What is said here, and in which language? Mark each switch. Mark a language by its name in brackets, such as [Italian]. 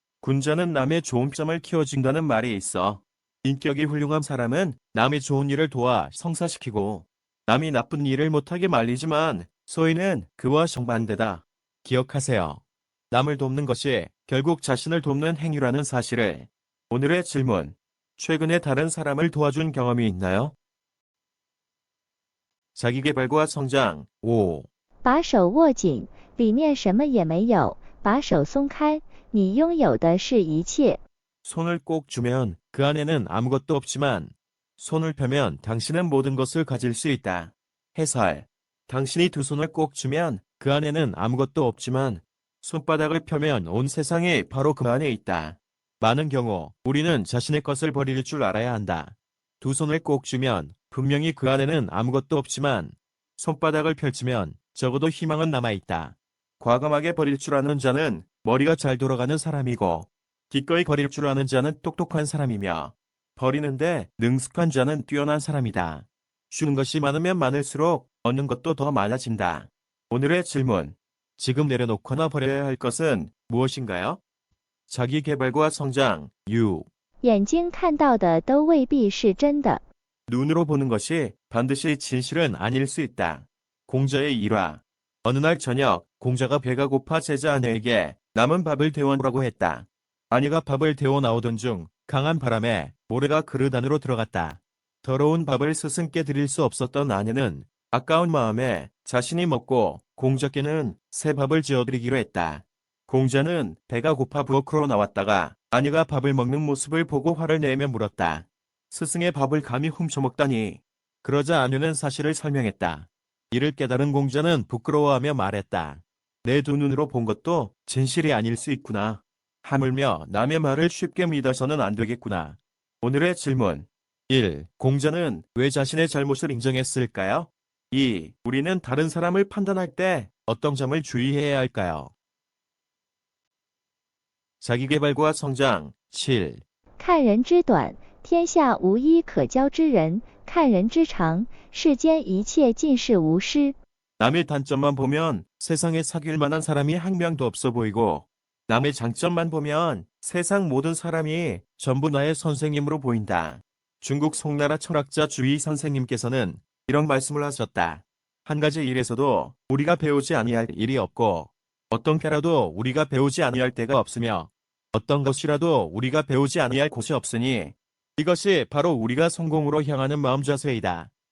[Korean] 군자는 남의 좋은 점을 키워준다는 말이 있어. 인격이 훌륭한 사람은 남의 좋은 일을 도와 성사시키고 남이 나쁜 일을 못하게 말리지만 소인은 그와 정반대다. 기억하세요. 남을 돕는 것이 결국 자신을 돕는 행위라는 사실을. 오늘의 질문. 최근에 다른 사람을 도와준 경험이 있나요? 자기계발과 성장 5. [Chinese] 把手握紧，里面什么也没有；把手松开，你拥有的是一切。 [Korean] 손을 꼭 주면 그 안에는 아무것도 없지만 손을 펴면 당신은 모든 것을 가질 수 있다. 해설. 당신이 두 손을 꼭 주면 그 안에는 아무것도 없지만 손바닥을 펴면 온 세상이 바로 그 안에 있다. 많은 경우 우리는 자신의 것을 버릴 줄 알아야 한다. 두 손을 꼭 주면 분명히 그 안에는 아무것도 없지만 손바닥을 펼치면 적어도 희망은 남아있다. 과감하게 버릴 줄 아는 자는 머리가 잘 돌아가는 사람이고 기꺼이 버릴 줄 아는 자는 똑똑한 사람이며 버리는데 능숙한 자는 뛰어난 사람이다. 주는 것이 많으면 많을수록 얻는 것도 더 많아진다. 오늘의 질문. 지금 내려놓거나 버려야 할 것은 무엇인가요? 자기계발과 성장 6. [Chinese] 眼睛看到的都未必是真的。 [Korean] 눈으로 보는 것이 반드시 진실은 아닐 수 있다. 공자의 일화. 어느 날 저녁 공자가 배가 고파 제자 아내에게 남은 밥을 데워오라고 했다. 아내가 밥을 데워 나오던 중 강한 바람에 모래가 그릇 안으로 들어갔다. 더러운 밥을 스승께 드릴 수 없었던 아내는 아까운 마음에 자신이 먹고 공자께는 새 밥을 지어드리기로 했다. 공자는 배가 고파 부엌으로 나왔다가 아내가 밥을 먹는 모습을 보고 화를 내며 물었다. 스승의 밥을 감히 훔쳐먹다니. 그러자 아내는 사실을 설명했다. 이를 깨달은 공자는 부끄러워하며 말했다. 내 두 눈으로 본 것도 진실이 아닐 수 있구나. 하물며 남의 말을 쉽게 믿어서는 안 되겠구나. 오늘의 질문. 1. 공자는 왜 자신의 잘못을 인정했을까요? 2. 우리는 다른 사람을 판단할 때 어떤 점을 주의해야 할까요? 자기계발과 성장 7. [Chinese] 看人之短，天下无一可交之人；看人之长，世间一切尽是无师。 [Korean] 남의 단점만 보면 세상에 사귈 만한 사람이 한 명도 없어 보이고 남의 장점만 보면 세상 모든 사람이 전부 나의 선생님으로 보인다. 중국 송나라 철학자 주의 선생님께서는 이런 말씀을 하셨다. 한 가지 일에서도 우리가 배우지 아니할 일이 없고 어떤 때라도 우리가 배우지 아니할 때가 없으며 어떤 것이라도 우리가 배우지 아니할 곳이 없으니 이것이 바로 우리가 성공으로 향하는 마음 자세이다.